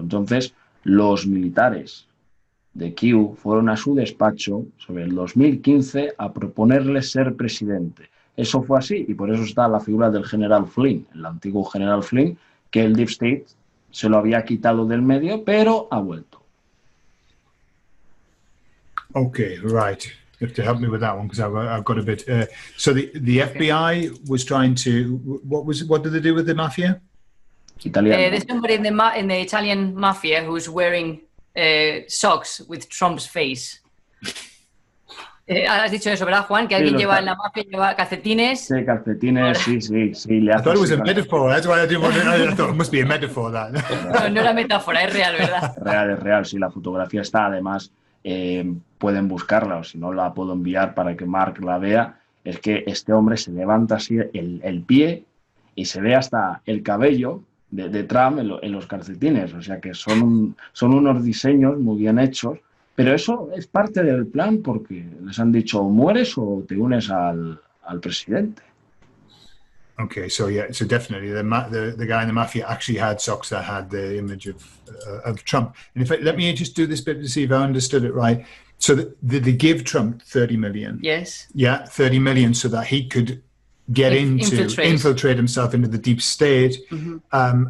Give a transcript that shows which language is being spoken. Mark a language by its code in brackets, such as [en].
[es] Entonces, los militares de Q fueron a su despacho sobre el 2015 a proponerle ser presidente. Eso fue así y por eso está la figura del general Flynn, el antiguo general Flynn, que el Deep State se lo había quitado del medio, pero ha vuelto. [en] Okay, right. You have to help me with that one because I've got a bit. So the FBI was trying to. What did they do with the mafia? [es] Italiano. [en] There's somebody in the Italian mafia who's wearing socks with Trump's face. [es] Has dicho eso, ¿verdad, Juan? Que alguien lleva en la mafia, lleva calcetines. Sí, calcetines, sí. [en] I thought it was a metaphor. That's why I didn't want to know. I thought it must be a metaphor, that. [es] No era metáfora, es real, ¿verdad? Es real. Sí, la fotografía está, además, pueden buscarla, o si no la puedo enviar para que Mark la vea. Es que este hombre se levanta así el pie y se ve hasta el cabello de Trump en los calcetines. O sea que son unos diseños muy bien hechos. Pero eso es parte del plan porque les han dicho o mueres o te unes al presidente. [en] Okay, so definitely the guy in the mafia actually had socks that had the image of Trump. And in fact, let me just do this bit to see if I understood it right. So they give Trump 30 million. Yes. Yeah, 30 million so that he could get infiltrate himself into the deep state. Mm-hmm.